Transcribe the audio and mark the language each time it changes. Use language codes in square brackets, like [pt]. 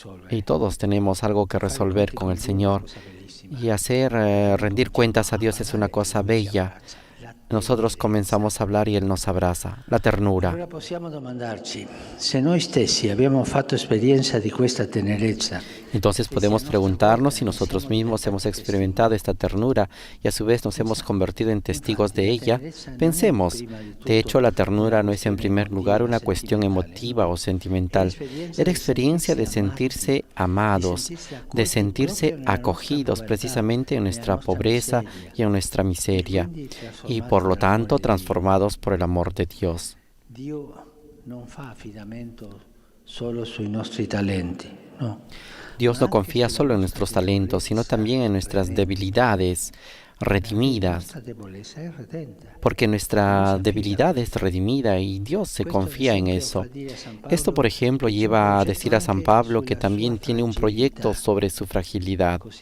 [es] Y todos tenemos algo que resolver con el Señor. Y rendir cuentas a Dios es una cosa bella. Nosotros comenzamos a hablar y Él nos abraza. La ternura. [it] Allora possiamo domandarci se noi stessi abbiamo fatto esperienza di questa tenerezza. [es] Entonces podemos preguntarnos si nosotros mismos hemos experimentado esta ternura y a su vez nos hemos convertido en testigos de ella. Pensemos, de hecho la ternura no es en primer lugar una cuestión emotiva o sentimental. Era experiencia de sentirse amados, de sentirse acogidos precisamente en nuestra pobreza y en nuestra miseria, y por lo tanto transformados por el amor de Dios. [it] Dio non fa affidamento solo sui nostri talenti, no. [es] Dios no confía solo en nuestros talentos, sino también en nuestras debilidades redimidas, porque nuestra debilidad es redimida y Dios se confía en eso. Esto, por ejemplo, lleva a decir a San Pablo que también tiene un proyecto sobre su fragilidad.